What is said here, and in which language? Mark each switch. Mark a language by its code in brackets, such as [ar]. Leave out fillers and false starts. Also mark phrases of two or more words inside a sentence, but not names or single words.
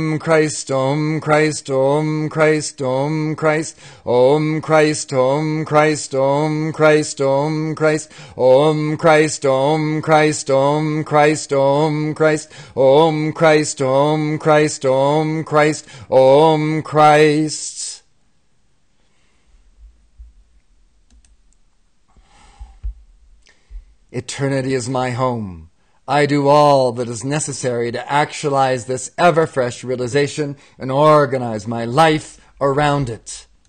[en] Christ, Om Christ, Om Christ, Om Christ, Om Christ, Om Christ, Om Christ, Om Christ, Om Christ, Om Christ, Om Christ, Om Christ, Om Christ, Om Christ, Om Christ, Om Christ. Eternity is my home. I do all that is necessary to actualize this ever-fresh realization and organize my life around it.